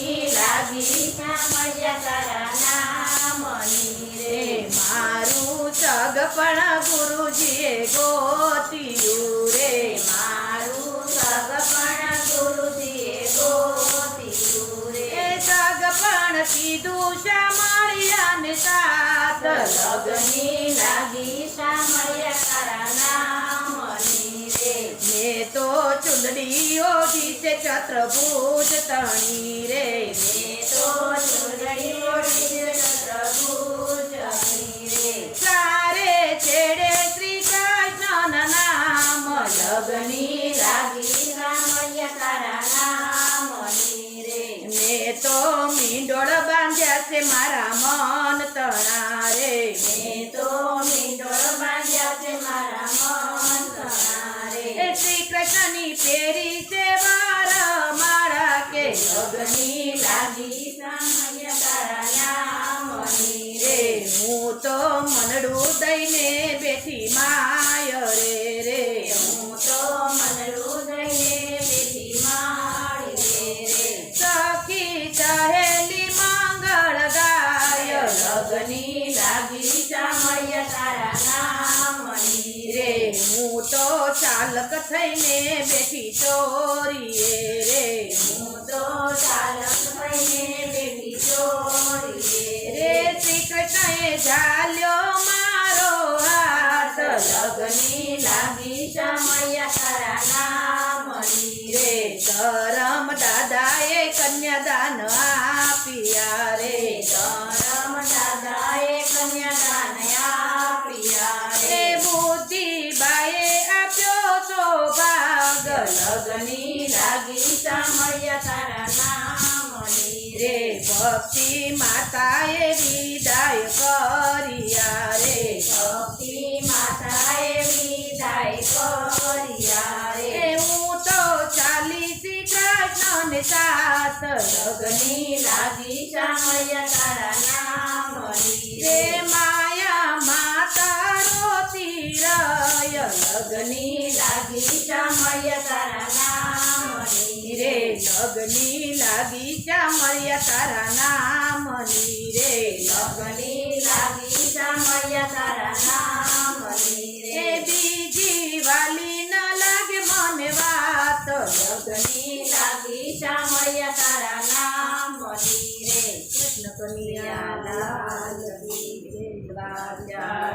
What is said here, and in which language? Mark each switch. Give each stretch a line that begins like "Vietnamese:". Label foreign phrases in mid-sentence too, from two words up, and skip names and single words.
Gujarati: લાગી શામળિયા તારા નામની રે। મારૂ સગપણ ગુરુજીએ ગોતિયું રે, મારૂ સગપણ ગુરુજીએ ગોતિયું રે। સગપણ કીધું શામળિયાને સાથ, લગની લાગી શામળિયા તારા નામની રે। મેં તો ચુંદડી ઓઢી છે ચતુર્ભુજ તણી રે, મેં તો ચૂંદડી ઓઢી છે ચતુર્ભુજ તણી રે। ચારે છેડે શ્રી કૃષ્ણના નામ, લગની લાગી શામળિયા તારા નામની રે। મેં તો મીંડોળ બાંધ્યા છે મારા મન તણા રે, મેં તો મીંડોળ બાંધ્યા છે મારા મન તણા રે। શ્રી કૃષ્ણની પેરી છે વાર માળા કે, લગની લાગી શામળિયા તારા નામની રે। હું તો મનડું દઈને બેઠી માય રે, હું તો મનડું દઈને બેઠી માળી રે। સખી સહેલી મંગળ ગાય, લગની લાગી શામળિયા તારા નામની રે। હું તો ચાલક થઈને બેઠી ચોરીએ રે, હું તો ચાલક થઈને બેઠી ચોરીએ રે રે। શ્રી કૃષ્ણએ ઝાલ્યો મારો હાથ, લગની લાગી શામળિયા તારા નામની રે। ધરમ દાદાએ કન્યાદાન આપ્યા રે, ધરમ દાદાએ કન્યાદાન આપ્યા એ રે। બુદ્ધિબાએ આપ્યો સૌભાગ, લગની લાગી શામળિયા તારા નામની રે रे। ભક્તિ માતાએ વિદાય કર્યા રે, ભક્તિ માતાએ વિદાય કર્યા રે। એ હું તો ચાલી શ્રી કૃષ્ણને સાથ, લગની લાગી શામળિયા તારા નામની રે रे। માયા માતા રોતી રય, લગની લાગી શામળિયા તારા નામની રે रे। લગની લાગી શામળિયા તારા નામની રે, લગની લાગી શામળિયા તારા નામની એ रे। બીજી વાલી ન લાગે મને વાત, લગની લાગી શામળિયા તારા નામની રે।
Hindi: कृष्ण कनैया लाल की जय, દ્વારકા